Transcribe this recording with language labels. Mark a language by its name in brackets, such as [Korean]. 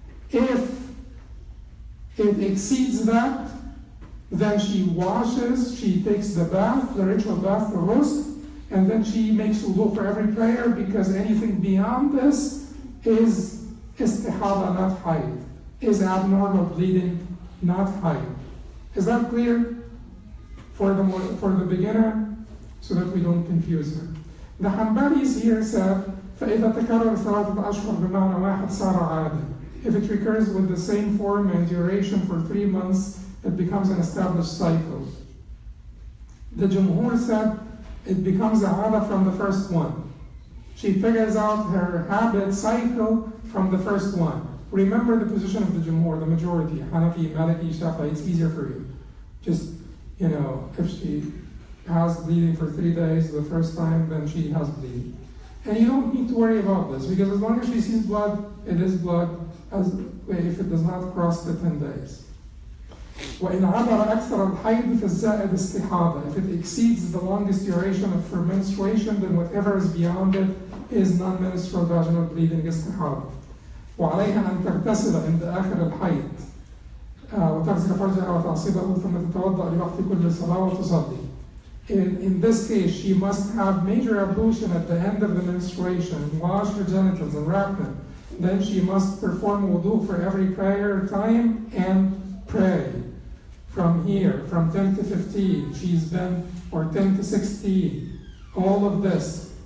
[English] If it exceeds that, then she washes, she takes the bath, the ritual bath, the ghusl, and then she makes wudu for every prayer, because anything beyond this is istihada, not hayd, is abnormal bleeding, not hayd. Is that clear for the beginner, so that we don't confuse her? The Hanbalis here said, [Arabic] فَإِذَا تَكَرَّرَ ثَلَاثَةَ أَشْهُرٍ بِمَعْنَى وَاحِدٍ صَارَ عَادًا. [English] If it recurs with the same form and duration for 3 months, it becomes an established cycle. The Jumhur said it becomes a ada from the first one. She figures out her habit cycle from the first one. Remember the position of the Jumhur, the majority, Hanafi, Maliki, Shafi'i, it's easier for you. Just, if she has bleeding for 3 days the first time, then she has bleeding. And you don't need to worry about this, because as long as she sees blood, it is blood, if it does not cross the 10 days. [Arabic] وإن عبر أكثر الحيض فالزائد استحاضة. [English] If it exceeds the longest duration of her menstruation, then whatever is beyond it is non-menstrual vaginal bleeding استحاضة. [Arabic] وعليها أن تغتسل عند آخر الحيض وتغسل فرجها وتعصيبه ثم تتوضأ لوقت كل صلاة وتصلي. [English] In this case, she must have major ablution at the end of the menstruation, wash her genitals and wrap them. Then she must perform wudu for every prayer time and pray. From here, from 10 to 15, or 10 to 16, all of this.